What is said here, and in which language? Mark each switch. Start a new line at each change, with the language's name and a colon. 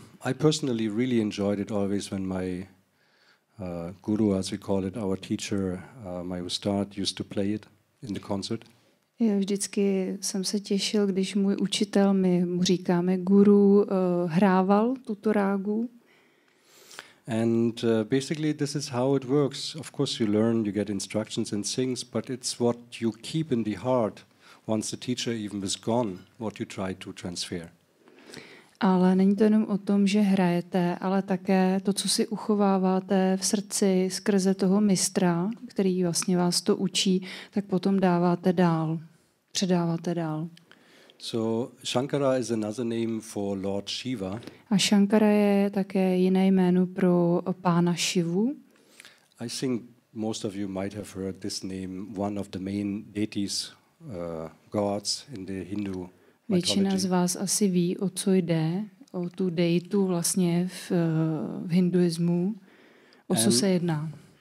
English: I personally really enjoyed it always when my guru, as we call it, our teacher, my ustad, used to play it in the concert.
Czech: Vždycky jsem se těšil, když můj učitel, my mu říkáme guru, hrával tuto rágu.
English: And basically this is how it works. Of course you learn, you get instructions and things, but it's what you keep in the heart once the teacher even is gone, what you try to transfer.
Czech: Ale není to jenom o tom, že hrajete, ale také to, co si uchováváte v srdci skrze toho mistra, který vlastně vás to učí, tak potom dáváte dál, předáváte dál.
English: So Shankara is another name for Lord Shiva.
Czech: A Shankara je také jiné jméno pro pána Shivu.
English: I think most of you might have heard this name, one of the main deities, gods in the Hindu.
Czech: Většina z vás asi ví, o co jde, o tu deitu vlastně v hinduismu, o co se jedná.